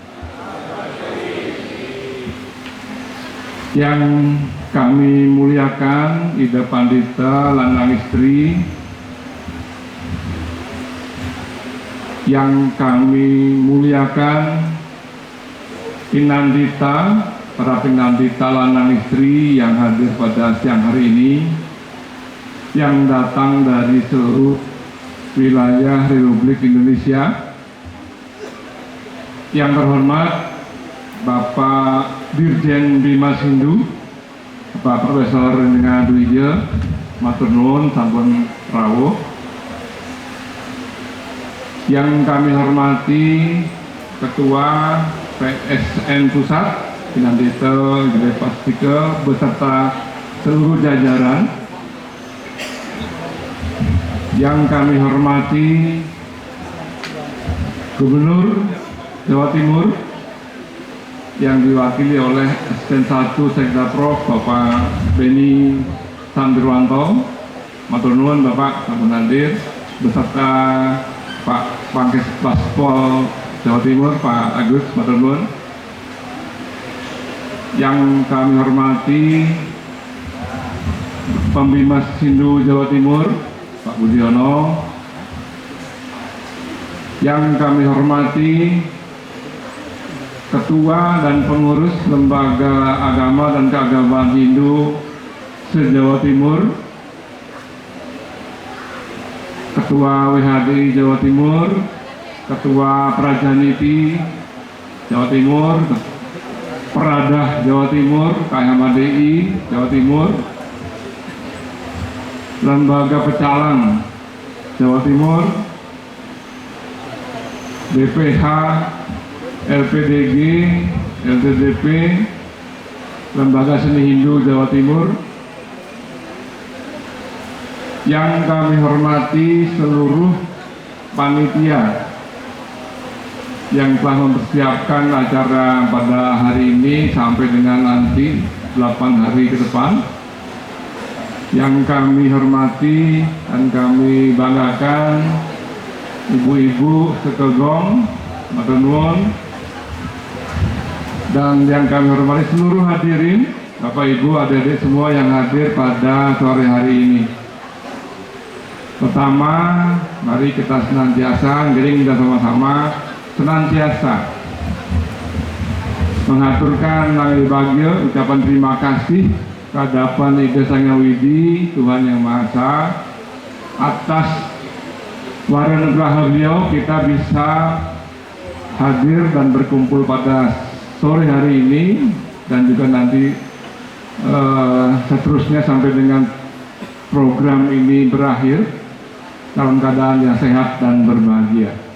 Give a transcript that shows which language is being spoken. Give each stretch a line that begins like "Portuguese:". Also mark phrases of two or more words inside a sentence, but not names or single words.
Indonesian: Yang kami muliakan Ida Pandita Lanang Istri, yang kami muliakan Pinandita para pinandita lanang istri yang hadir pada siang hari ini, yang datang dari seluruh wilayah Republik Indonesia. Yang terhormat Bapak Dirjen Bimas Hindu, Bapak Profesor Renga Dwija,
Javanese: matur nuwun sampun rawuh.
Indonesian: Yang kami hormati Ketua PSN Pusat, Pinandita Gede Pastike beserta seluruh jajaran. Yang kami hormati Gubernur Jawa Timur yang diwakili oleh Asisten 1 Sekda Prof Bapak Beni Sambirwanto,
Javanese: matur nuwun Bapak sampun hadir,
Indonesian: beserta Pak Pangkes Baspol Jawa Timur Pak Agus,
Javanese: matur nuwun.
Indonesian: Yang kami hormati Pembimas Hindu Jawa Timur Pak Budiono. Yang kami hormati Ketua dan Pengurus Lembaga Agama dan Keagamaan Hindu se-Jawa Timur, Ketua WHDI Jawa Timur, Ketua Prajaniti Jawa Timur, Peradah Jawa Timur, KMHDI Jawa Timur, Lembaga Pecalang Jawa Timur, BPH, LPDG, LTDP, Lembaga Seni Hindu Jawa Timur. Yang kami hormati seluruh panitia yang telah mempersiapkan acara pada hari ini sampai dengan nanti 8 hari ke depan. Yang kami hormati dan kami banggakan ibu-ibu sekegong,
Javanese: matur nuwun.
Indonesian: Dan yang kami hormati seluruh hadirin, Bapak Ibu, adik-adik semua yang hadir pada sore hari ini. Pertama, mari kita senantiasa, kita sama-sama senantiasa mengaturkan nanging bagya ucapan terima kasih kehadapan Ida Sang Widi Tuhan Yang Maha Esa atas waranugraha beliau kita bisa hadir dan berkumpul pada sore hari ini dan juga nanti seterusnya sampai dengan program ini berakhir dalam keadaan yang sehat dan berbahagia.